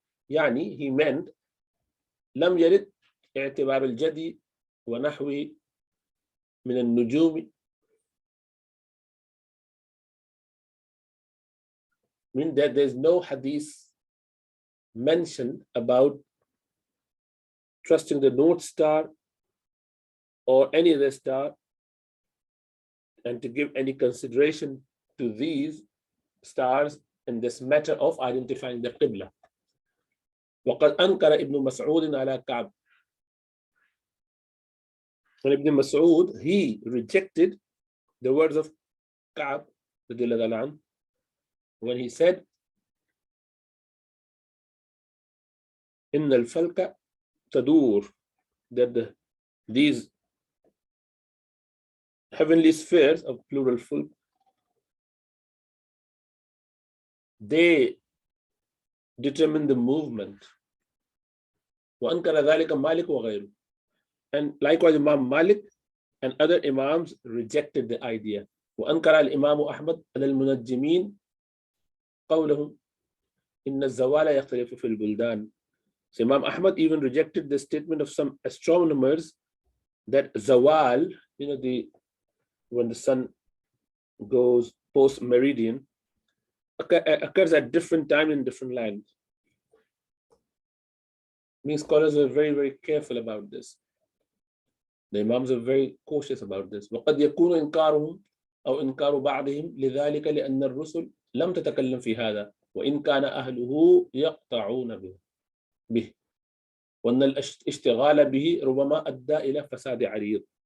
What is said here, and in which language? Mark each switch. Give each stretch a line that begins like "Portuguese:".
English: يعني, he meant
Arabic: لم يرد اعتبار الجدي ونحوه من النجوم,
English: mean that there's no hadith mentioned about trusting the North Star or any other star and to give any consideration to these stars in this matter of identifying the Qibla.
Arabic: وقد أنكر ابن مسعود على كعب.
English: And Ibn Mas'ud, he rejected the words of Ka'b when he said,
Arabic: إن الفلك تدور,
English: that these heavenly spheres of plural fulk, they determine the movement.
Arabic: وأنكر ذلك مالك وغيره.
English: And likewise, Imam Malik and other Imams rejected the idea.
Arabic: وأنكر الإمام أحمد على المنجمين قولهم إن الزوال يختلف في البلدان.
English: So Imam Ahmad even rejected the statement of some astronomers that zawal, when the sun goes post meridian, occurs at different time in different lands. Means scholars are very, very careful about this. The Imams are very cautious about this.
Arabic: وقد يكون إنكارهم أو إنكار بعضهم لذلك لأن الرسل لم تتكلم في هذا وإن كان أهله يقطعون به وأن الاشتغال به ربما أدى إلى فساد عريض.